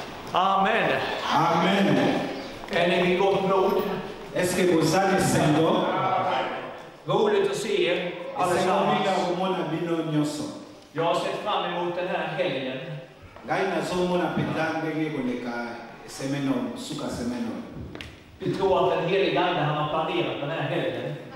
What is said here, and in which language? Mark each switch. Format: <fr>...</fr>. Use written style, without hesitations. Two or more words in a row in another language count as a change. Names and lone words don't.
<sv>Amen. Amen. Är ni vid gott mod?</sv> <fr>Est-ce que vous allez Seigneur?</fr> <sv>Roligt att se er allesammans. Jag har sett fram emot den här helgen. Vi tror att den heliga Ande har planerat den här helgen.</sv>